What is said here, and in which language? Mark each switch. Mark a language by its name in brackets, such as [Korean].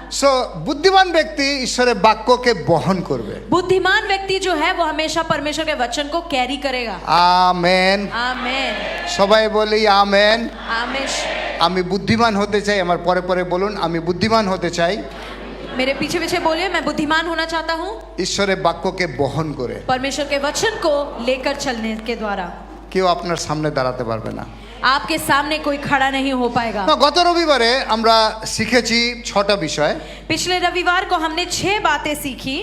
[Bangla] So বুদ্ধিমান ব্যক্তি ঈশ্বরের বাক্যকে বহন করবে। [Hindi] बुद्धिमान व्यक्ति जो है वो हमेशा परमेश्वर के वचन को कैरी करेगा। [Bangla] আমেন। [Hindi] आमेन। [Bangla] সবাই বলি আমেন। [Hindi] आमेश। [Bangla] আমি বুদ্ধিমান হতে চাই। আমার পরে পরে বলুন, আমি বুদ্ধিমান হতে চাই। [Hindi] मेरे पीछे पीछे बोलिए, मैं बुद्धिमान होना चाहता हूँ [Bangla] ঈশ্বরের বাক্যকে বহন করে। [Hindi] परमेश्वर के वचन को लेकर चलने के द्वारा। [Bangla] কেউ আপনার সামনে দাঁড়াতে পারবে না। [Hindi] आपके सामने कोई खड़ा नहीं हो पाएगा। [Bangla] না, গত রবিবারে আমরা শিখেছি 6টা বিষয়। [Hindi] पिछले रविवार को हमने 6 बातें सीखी।